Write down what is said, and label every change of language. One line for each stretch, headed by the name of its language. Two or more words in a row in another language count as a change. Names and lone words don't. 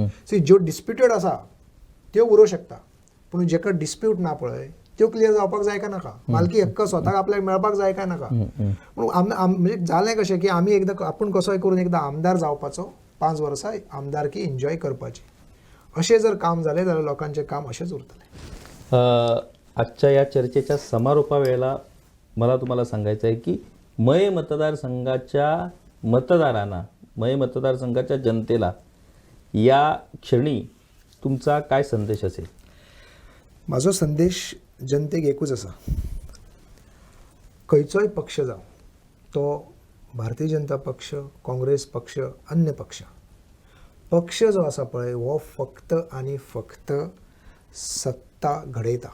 Konkani: सी ज्यो डिस्प्युटेड आसा त्यो उरूं शकता, पूण जेका डिस्प्यूट ना पळय त्यो क्लियर जावपाक जाय काय नाका, मालकी हक्क स्वताक आपल्याक मेळपाक जाय काय नाका. पूण म्हणजे जालें कशें की आमी एकदां आपूण कसोय करून एकदां आमदार जावपाचो, 5 वर्सां आमदारकी एन्जॉय करपाची, अशें जर काम जालें जाल्यार लोकांचें काम अशेंच उरतलें.
Marathi: आजच्या या चर्चेच्या समारोपा वेळेला मला तुम्हाला सांगायचं आहे की मय मतदारसंघाच्या मतदारांना, मय मतदारसंघाच्या जनतेला या क्षणी तुमचा काय संदेश असेल?
Konkani: म्हाजो संदेश जनतेक एकूच आसा, खंयचोय पक्ष जावं, तो भारतीय जनता पक्ष, काँग्रेस पक्ष, अन्य पक्ष जो आसा पळय हो फक्त आनी फक्त सत्ता घडयता.